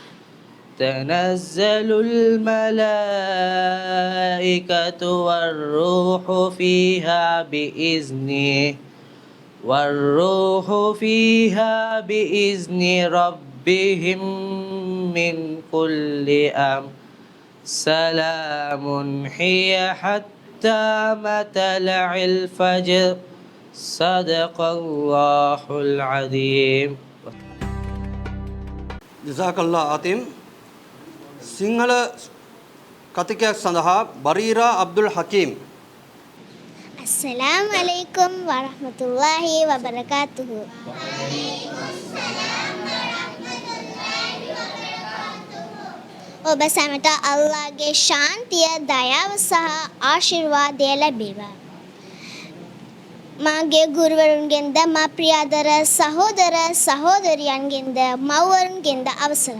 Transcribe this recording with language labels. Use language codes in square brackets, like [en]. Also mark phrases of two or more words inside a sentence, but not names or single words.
[ar] تنزل الملائكة والروح فيها بإذن ربهم من كل أمر. سلام هي حتى مطلع الفجر. صدق الله العظيم. ජසාකල්ලා ආතිම්. [si] සිංහල කතිකයක් සඳහා බරීරා අබ්දුල් හකීම්. [ar] السلام عليكم ورحمة الله وبركاته. [si] ඔබ සැමට අල්ලාහ්ගේ ශාන්තිය, දයාව සහ ආශිර්වාදය ලැබේවා. මාගේ ගුරුවරුන්ගෙන්ද මා ප්‍රියාදර සහෝදර සහෝදරියන්ගෙන්ද මව්වරුන්ගෙන්ද අවසරයි.